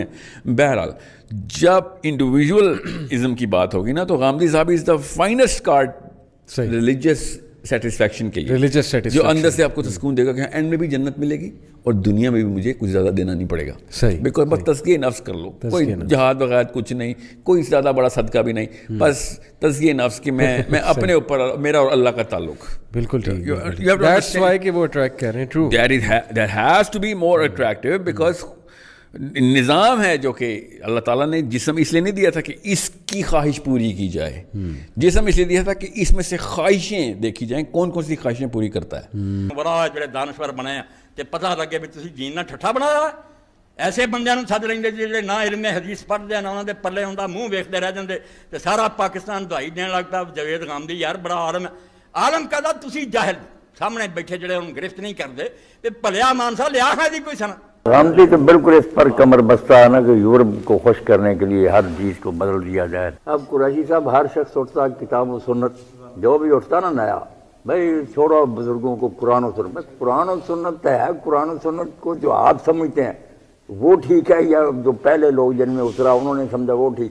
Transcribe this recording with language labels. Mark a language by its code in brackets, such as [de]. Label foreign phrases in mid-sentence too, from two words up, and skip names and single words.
[ur] بہرحال جب انڈیویژولزم کی بات ہوگی نا، تو غامدی صاحب [en] is the finest card religious satisfaction [ur] کے لیے، جو اندر سے آپ کو سکون دے گا کہ اینڈ میں بھی جنت ملے گی اور دنیا میں بھی مجھے کچھ زیادہ دینا نہیں پڑے گا. صحیح، بیکاز بس تزکیہ نفس کر لو، کوئی جہاد وغیرہ کچھ نہیں، کوئی زیادہ بڑا صدقہ بھی نہیں، بس تزکیہ نفس کہ میں اپنے اوپر، میرا اور اللہ کا تعلق. بالکل ٹھیک، [en] that's why [ur] کہ وہ اٹریکٹ کر رہے ہیں. ٹرو، [en] that has to be more attractive, [ur] بیکاز نظام ہے جو کہ اللہ تعالیٰ نے جسم اس لیے نہیں دیا تھا کہ اس کی خواہش پوری کی جائے، جسم اس لیے دیا تھا کہ اس میں سے خواہشیں دیکھی جائیں کون کون سی خواہشیں پوری کرتا ہے. [pa] بڑا جڑے دانشور بنے تے پتہ لگے بھی تسی جین نہ ٹھٹھا بنایا. ایسے بندیاں نوں سد لیندے جڑے نہ علم حدیث پڑھدے نہ انہاں دے پلے ہوندا، منہ ویکھدے رہ جاندے تے سارا پاکستان دعائی دین لگتا جاوید غامدی یار بڑا عالم ہے. عالم کہدا تسی جاہل سامنے بیٹھے جڑے انہوں گرفت نہیں کردے تے بھلیا مانسا لیا ہے دی کوئی سنا. [ur] غامدی تو بالکل اس پر کمر بستہ ہے نا کہ یورپ کو خوش کرنے کے لیے ہر چیز کو بدل دیا جائے. اب قریشی صاحب ہر شخص اٹھتا کتاب و سنت جو بھی اٹھتا نا نیا، بھائی چھوڑو بزرگوں کو قرآن و سنت، بس قرآن و سنت ہے. قرآن و سنت کو جو آپ سمجھتے ہیں وہ ٹھیک ہے، یا جو پہلے لوگ جن میں اترا انہوں نے سمجھا وہ ٹھیک.